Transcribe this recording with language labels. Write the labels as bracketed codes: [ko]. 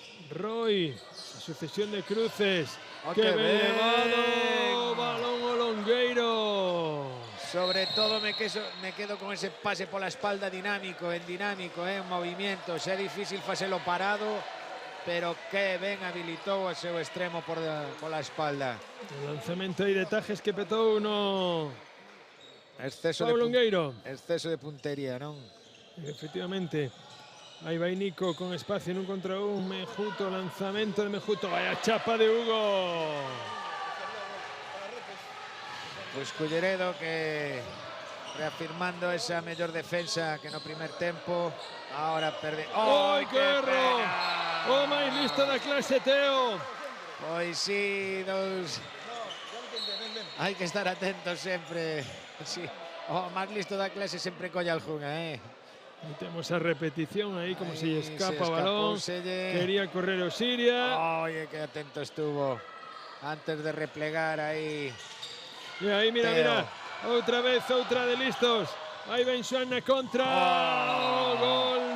[gl] Roy, a sucesión de cruces. Que ben levado, balón o Longueiro. Sobre todo me quedo con ese pase pola espalda dinámico, en movimiento. Xa é difícil facelo parado, pero que ben habilitou o seu extremo pola espalda. O lanzamento aí de Tajes que petou no exceso de puntería, non? Efectivamente. Aí vai Nico con espacio en un contra un. Mejuto, lanzamento de Mejuto. [es] Vaya chapa de Hugo. [gl] Pois Culleredo que reafirmando esa mellor defensa que no primer tempo. Ahora perde. ¡Ai, que erro! O máis listo da clase, Teo. Pois sí, hai que estar atentos sempre. Sí. O máis listo da clase sempre colle algunha, [es] Y tenemos a repetición ahí, como se escapa balón. [gl] Quería correr Osiria. [es] Oye, qué atento estuvo antes de replegar ahí. Y ahí, mira, Teo. mira. Otra vez, otra de listos. Ahí va Xoan [gl] na contra. [es] ¡Oh, gol!